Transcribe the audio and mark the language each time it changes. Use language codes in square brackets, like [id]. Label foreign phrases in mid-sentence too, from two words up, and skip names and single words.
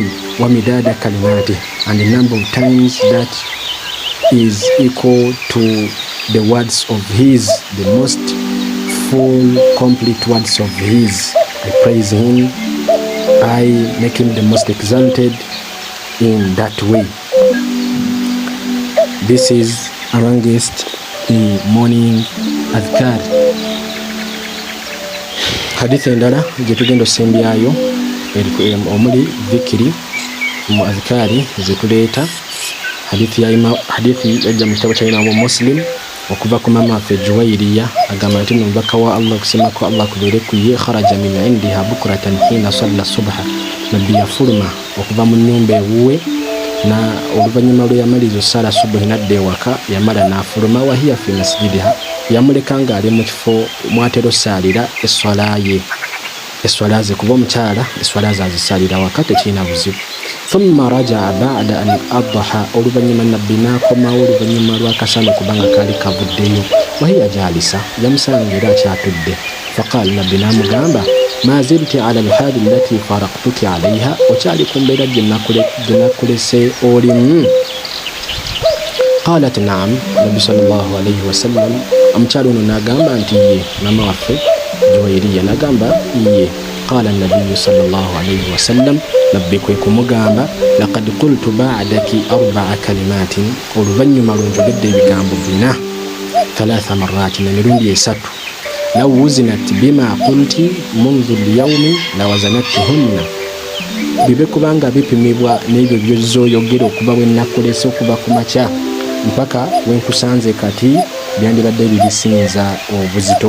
[ar] ومداد كلماته, [en] and the number of times that is equal to the words of his, the most full, complete words of his. I praise him, I make him the most exalted in that way. This is amongst the morning adhkar. [lg] Hadithi endala jetugenda osembyayo omuli dhikiri mu adhkari zetuleeta. Hadithi yajja mu kitabo kya Imamu Muslim okuva ku mama waffe Juwairiya, agamba nti omubaka wa Allah okusema ko Allah kubeere ku ye, [ar] خرج من عندها بكرة حين صلى الصبح, [lg] nabbi yafuluma okuva mu nnyumba ewuwe na oluvannyuma lwe yamaliza osala subuhi nadda ewaka, yamala n'afuluma. [ar] وهي في مسجدها, [lg] yamuleka ng'ali mu kifo mwatera osaalira eswala ye, eswala ze, kuba omukyala eswala ze azisaalira waka tekirina buzibu. [ar] ثم رجع بعد أن أضحى, [lg] oluvannyuma nabbi n'akomawo oluvannyuma lw'akasana kubanga kaali kavuddeyo. [ar] وهي جالسة, [lg] yamusanga era akyatudde. Faqaala, nabbi n'amugamba, [ar] ما زلت على الحال التي فارقتك عليها, [lg] okyali ku mbeera gye nakulese olimu? [ar] قالت نعم, [lg] nabbi [ar] صلى الله عليه وسلم, [lg] omukyala ono n'agamba nti ye, mama waffe Juwairiya n'agamba ye. [ar] قال النبي صلى الله عليه وسلم, [lg] nabbi kwe kumugamba, [ar] لقد قلت بعدك 4 كلمات, [lg] oluvannyuma lwenjogedde ebigambo 4, [ar] 3 مرات, [lg] emirundi 3. [ar] لو وزنت بما قلت منذ اليوم لوزنتهن, [lg] bibe kubanga bipimibwa n'ebyo by'ozoyogera okuba bwe nakulese okuba ku makya mpaka wenkusanze kati, byandibadde bibisinza obuzito.